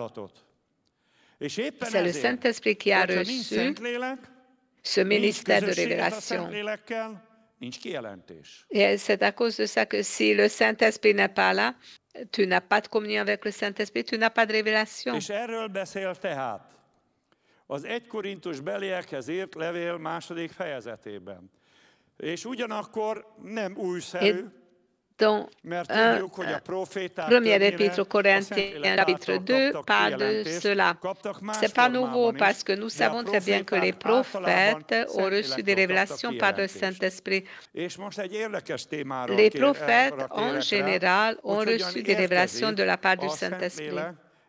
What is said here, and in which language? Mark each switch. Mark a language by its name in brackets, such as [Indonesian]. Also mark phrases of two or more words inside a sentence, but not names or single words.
[French] C'est le Saint-Esprit qui a reçu ce ministère de révélation. Et c'est à cause de ça que si le Saint-Esprit n'est pas là, tu n'as pas de communion avec le Saint-Esprit, tu n'as pas de révélation. [Hungarian] És erről beszél tehát az 1 Korintus beliekhez írt levél 2. fejezetében. És ugyanakkor nem újszerű, [French] Dans 1er épître aux Corinthiens, chapitre 2, parle de cela. Ce n'est pas nouveau parce que nous savons très bien que les prophètes ont reçu des révélations par le Saint-Esprit. Les prophètes, en général, ont reçu des révélations de la part du Saint-Esprit.